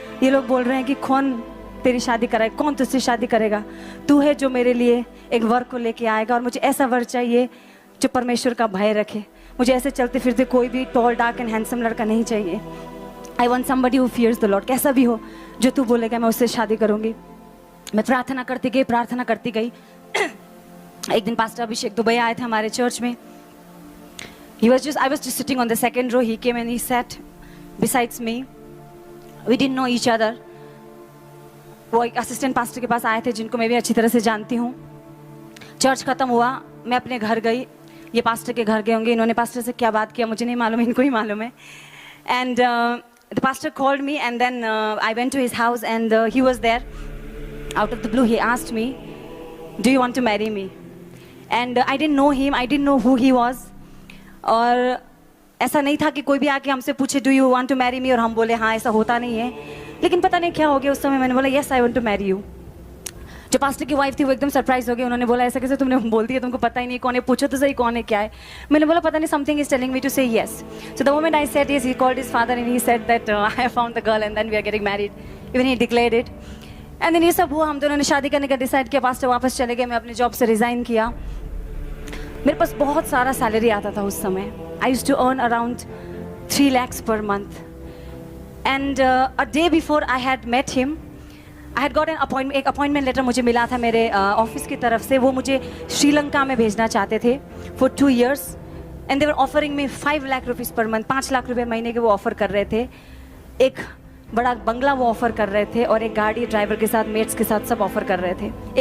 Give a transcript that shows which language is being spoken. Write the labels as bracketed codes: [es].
[hi] ये लोग बोल रहे हैं कि कौन तेरी शादी कराए, कौन तुझसे शादी करेगा, तू है जो मेरे लिए एक वर को लेके आएगा, और मुझे ऐसा वर चाहिए जो परमेश्वर का भय रखे। मुझे ऐसे चलते फिरते कोई भी टॉल डार्क एंड हैंडसम लड़का नहीं चाहिए। [en] I want somebody who fears the Lord. [hi] कैसा भी हो, जो तू बोलेगा मैं उससे शादी करूंगी। मैं प्रार्थना करती गई। एक दिन पास्टर अभिषेक दुबई आए थे हमारे चर्च में। [en] I was just sitting on the second row. He came and he sat besides me. We didn't know each other. [hi] वो एक असिस्टेंट पास्टर के पास आए थे जिनको मैं भी अच्छी तरह से जानती हूँ। चर्च खत्म हुआ, मैं अपने घर गई। ये पास्टर के घर गए होंगे। इन्होंने पास्टर से क्या बात किया मुझे नहीं मालूम, इनको ही मालूम है। [en] And the pastor called me and then I went to his house and he was there. Out of the blue he asked me, do you want to marry me? And I didn't know him, I didn't know who he was. [hi] और ऐसा नहीं था कि कोई भी आके हमसे पूछे [en] do you want to marry me [hi] और हम बोले हाँ, ऐसा होता नहीं है। लेकिन पता नहीं क्या हो गया उस समय, मैंने बोला [en] Yes I want to marry you. [hi] जो पास्टर की वाइफ थी वो एकदम सरप्राइज हो गई। उन्होंने बोला ऐसा कैसे तुमने बोल दिया, तुमको पता ही नहीं कौन है, पूछो तो सही कौन है क्या है। मैंने बोला पता नहीं, [en] Something is telling me to say yes. So the moment I said yes, he called his father and he said that I have found the girl and then we are getting married. Even he declared it. [hi] And then ये सब हुआ, हम दोनों ने शादी करने का decide किया। पास्टर वापस चले गए, मैं अपने जॉब से रिजाइन किया। मेरे पास बहुत सारा सैलरी आता था उस समय। [en] I used to earn around 3 lakhs per month. And a day before I had met him, I had got an appointment. [hi] एक अपॉइंटमेंट लेटर मुझे मिला था मेरे ऑफिस की तरफ से। वो मुझे श्रीलंका में भेजना चाहते थे [en] for 2 years. And they were offering me 5 lakh rupees per month. [hi] 5 lakh रुपए महीने के वो ऑफर कर रहे थे। [en] एक [hi] बड़ा बंगला वो ऑफ़र कर रहे थे और एक गाड़ी ड्राइवर के साथ, मेट्स के साथ सब ऑफ़र कर रहे थे।